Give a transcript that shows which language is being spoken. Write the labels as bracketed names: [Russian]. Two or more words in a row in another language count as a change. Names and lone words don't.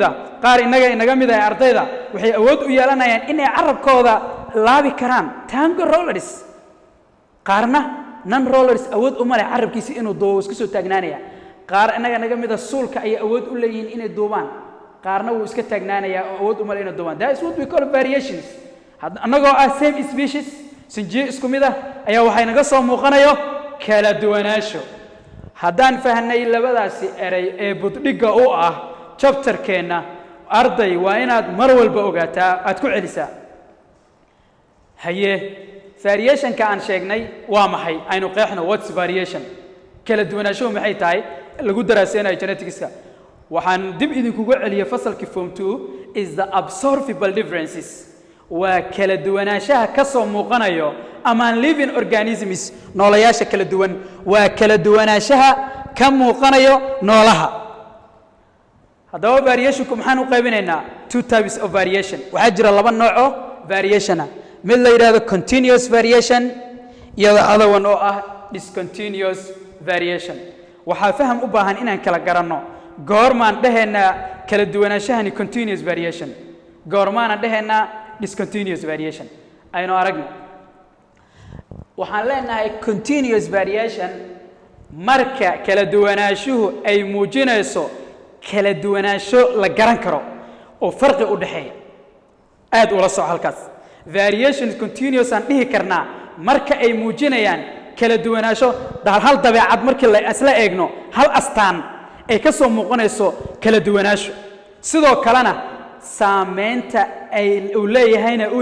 [Somali] ah qaar inaga mid ah ardayda waxay awood u yeelanayaan inay carabkooda laabi karaan [English] tango rollers [Somali] qaarna [English] non rollers [Somali] awood uma leh carabkiisa inuu doobo iska soo taagnaanaya qaar inaga mid ah suulka ay awood u leeyihiin inay doobaan qaarna wuu iska taagnaanaya oo awood uma leh inay doobaan [English] that is what we call variations [Somali] annagoo ah [English] same species [Somali] sinjiye isku mid ah ayaa waxay naga soo muuqanayo kala duwanaansho haddaan fahnay labadaasi eray ee buddhiga u ah chapterkeena arday waa inaad mar walba ogaataa aad ku celisaa haye variationka aan sheegnay waa maxay aynu qeexno [English] what's variation [Somali] kala duwanaansho maxay tahay lagu daraaseenayo genetics-ka waxaan dib idinkugu celiyay fasalkii form 2 [English] is the observable differences [Somali] waa kala duwanaanshaha ka soo muuqanayo [English] among living organisms [Somali] noolayaasha kala duwan waa kala duwanaanshaha ka muuqanayo noolaha haddaba variationku maxaan u qaybinaynaa [English] two types of variation [Somali] waxaa jira laba nooc oo variation ah mid la yiraahdo [English] continuous variation [Somali] iyo [English] the other one [Somali] oo ah [English] discontinuous variation [Somali] waxaa faham u baahan inaan kala garanno goormaan dhahaynaa kala duwanaanshahani [English] continuous variation [Somali] goormaan dhahaynaa [English] discontinuous variation [Somali] aynu aragno waxaan leenahay [English] continuous variation [Somali] marka kala duwanaanshuhu ay muujinayso kala duwanaansho la garan karo oo farqi u dhaxeeya aad ula soo halkaas [English] variation continuous [Somali] aan dhihi karnaa marka ay muujinayaan kala duwanaansho hal dabeecad markii la isla eegno hal astaan ay ka soo muuqanayso kala duwanaansho sidoo kalena saameynta ay u leeyahayna uu